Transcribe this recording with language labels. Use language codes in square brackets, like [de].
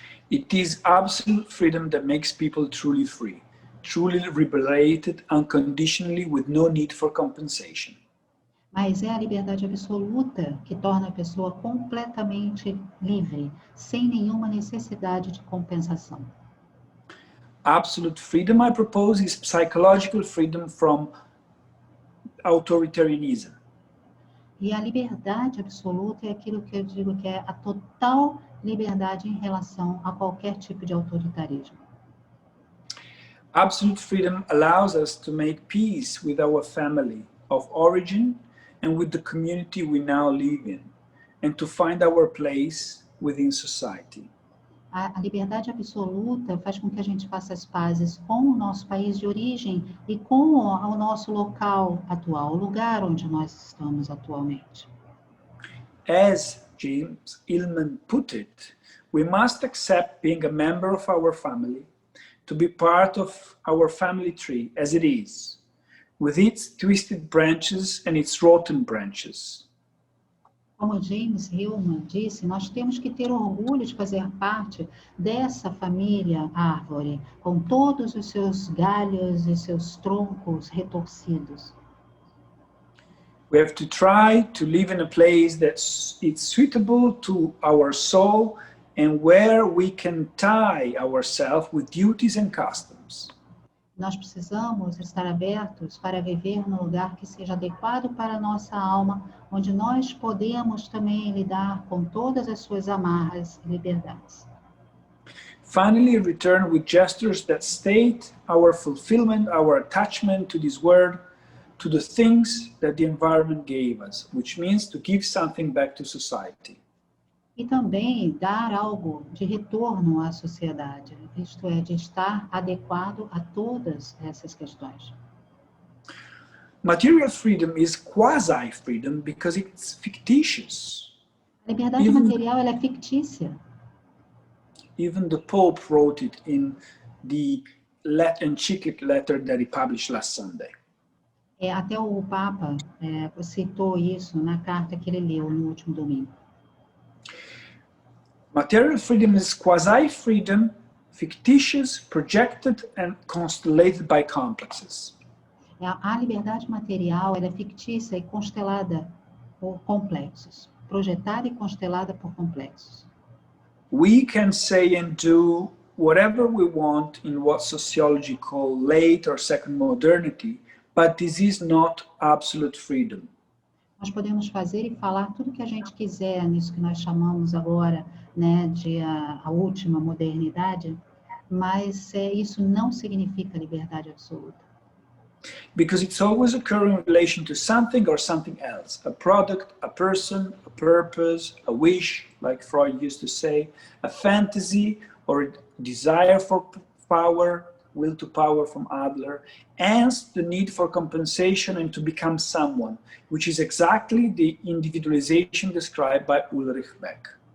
[en] It is absolute freedom that makes people truly free, truly liberated unconditionally with no need for compensation. [pt] Mas é a liberdade absoluta que torna a pessoa completamente livre, sem nenhuma necessidade de compensação. [en] Absolute freedom, I propose, is psychological freedom from authoritarianism. [pt] E a liberdade absoluta é aquilo que eu digo que é a total liberdade em relação a qualquer tipo de autoritarismo. [en] Absolute freedom allows us to make peace with our family of origin and with the community we now live in, and to find our place within society. [pt] A liberdade absoluta faz com que a gente faça as pazes com o nosso país de origem e com o nosso local atual, o lugar onde nós estamos atualmente. [en] As James Hillman put it, we must accept being a member of our family, to be part of our family tree as it is, with its twisted branches and its rotten branches. [pt] Como James Hillman disse, nós temos que ter orgulho de fazer parte dessa família árvore, com todos os seus galhos e seus troncos retorcidos. [en] We have to try to live in a place that is suitable to our soul and where we can tie ourselves with duties and customs. [pt] Nós precisamos estar abertos para viver num lugar que seja adequado para a nossa alma, onde nós podemos também lidar com todas as suas amarras e liberdades. [en] Finally, return with gestures that state our fulfillment, our attachment to this world, to the things that the environment gave us, which means to give something back to society. [pt] E também dar algo de retorno à sociedade, isto é, de estar adequado a todas essas questões. [en] Material freedom is quasi-freedom because it's fictitious. [pt] A liberdade material ela é fictícia. [en] Even the Pope wrote it in the encyclical letter that he published last Sunday. [pt] Até o Papa citou isso na carta que ele leu no último domingo. [en] Material freedom is quasi-freedom, fictitious, projected, and constellated by complexes. [pt] A liberdade material ela é fictícia e constelada por complexos. Projetada e constelada por complexos. [en] We can say and do whatever we want in what sociology calls late or second modernity, but this is not absolute freedom. [pt] Nós podemos fazer e falar tudo o que a gente quiser nisso que nós chamamos agora, né, de a última modernidade, mas isso não significa liberdade absoluta. [en] Because it's always occurring in relation to something or something else, a product, a person, a purpose, a wish, like Freud used to say, a fantasy or a desire for power, will to power from Adler, and the need for compensation and to become someone, which is exactly the individualization described by Ulrich Beck.